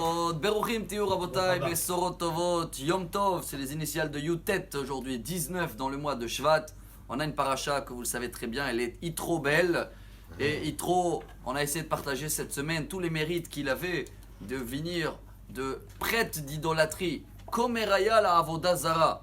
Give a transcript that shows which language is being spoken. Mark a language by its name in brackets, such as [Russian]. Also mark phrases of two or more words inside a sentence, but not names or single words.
[Hebrew] מאוד. ברוכים תהיו רבותיי, בשורות טובות, יום טוב, [French] c'est les initiales de Yutet aujourd'hui, 19 dans le mois de Shvat. On a une paracha que vous le savez très bien, elle est Yitro belle. Et Yitro, on a essayé de partager cette semaine tous les mérites qu'il avait de venir de prêtre d'idolâtrie. [Hebrew] כומריה לה עבודה זרה.